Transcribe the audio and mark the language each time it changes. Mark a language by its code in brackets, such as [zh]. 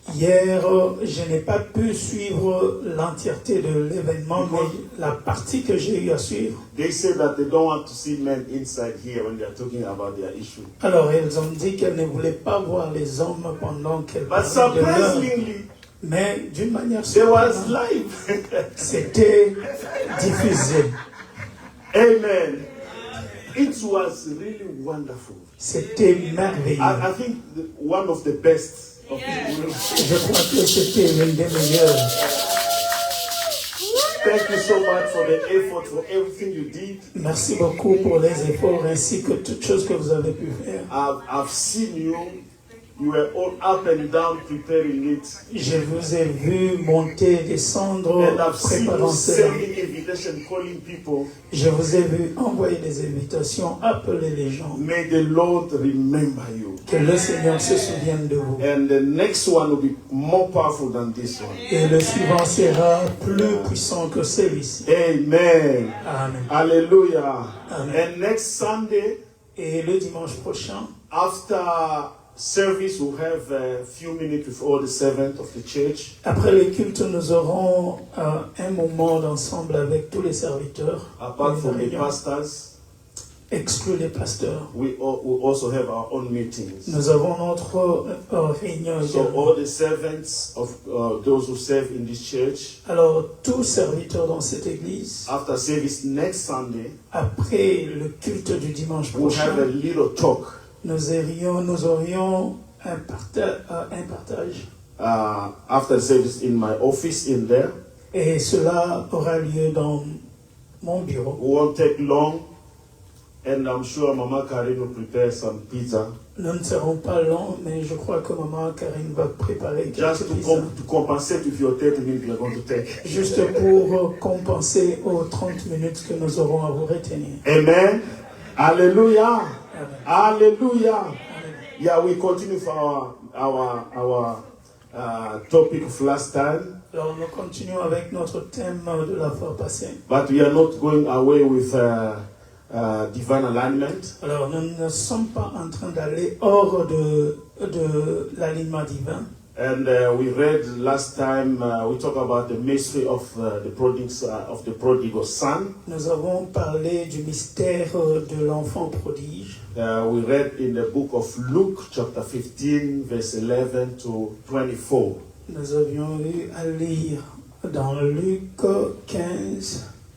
[fr] Hier, je n'ai pas pu suivre l'entièreté de l'événement, mais la partie que j'ai eu à suivre. [en] They say that they don't want to see men inside here when they are talking about their issue. [fr] Alors, elles ont dit qu'elles ne voulaient pas voir les hommes pendant qu'elles [en] But [fr] parlaient de leur. [en] surprisingly, [fr] Mais d'une manière [en] there was [fr] surprenante, [en] live. [fr] c'était diffusé. [en] Amen. It was really wonderful. [fr] C'était merveilleux. [en] I think one of the best. [fr] Je crois que c'était l'une des meilleures. [en] Thank you so much for the effort, for everything you did. [fr] Merci beaucoup pour les efforts ainsi que toutes choses que vous avez pu faire. [en] I've seen you. You were all up and down preparing it. [fr] Je vous ai vu monter, descendre, [en] And I've seen you [fr] préparant cela. [en] sending invitation calling people. [fr] Je vous ai vu envoyer des invitations, appeler les gens. [en] May the Lord remember you. [fr] Que le Seigneur se souvienne de vous. [en] And the next one will be more powerful than this one. [fr] Et le suivant sera plus puissant que celui-ci. [en] Amen. Amen. Hallelujah. Amen. And next Sunday, [fr] Et le dimanche prochain, [en] after service, we'll have a few minutes with all the servants of the church. [fr] après le culte, nous aurons un moment d'ensemble avec tous les serviteurs. [en] Apart [fr] Une [en] from the [fr] réunion, [en] pastors, [fr] exclus les pasteurs. [en] we also have our own meetings. [fr] Nous avons notre réunion [en] So [fr] également. [en] all the servants of those who serve in this church, [fr] Alors, tous serviteurs dans cette église, [en] after service next Sunday, [fr] après le culte du dimanche [en] we'll have a [fr] prochain, [en] little talk [fr] nous aurions un partage. [en] after the service in my office in there. [fr] Et cela aura lieu dans mon bureau. [en] It won't take long, and I'm sure Mama Karin will prepare some pizza [fr] Nous ne serons pas longs, mais je crois que maman Karine va préparer [en] just [fr] quelques [en] to, [fr] pizzas. [en] to compensate with your 30 minutes you're going to take. [fr] Juste pour compenser aux 30 minutes que nous aurons à vous retenir. [en] Amen. Hallelujah. Amen. Hallelujah. Amen. Yeah, we continue for our topic of last time, [fr] Alors nous continuons avec notre thème de la fois passée. [en] but we are not going away with divine alignment. [fr] Alors nous ne sommes pas en train d'aller hors de l'alignement divin. [en] And we read last time, we talked about the mystery of the prodigal son. [fr] Nous avons parlé du mystère de l'enfant prodige. [en] We read in the book of Luke, chapter 15, verse 11 to 24. [fr] Nous avions eu à lire dans Luc 15,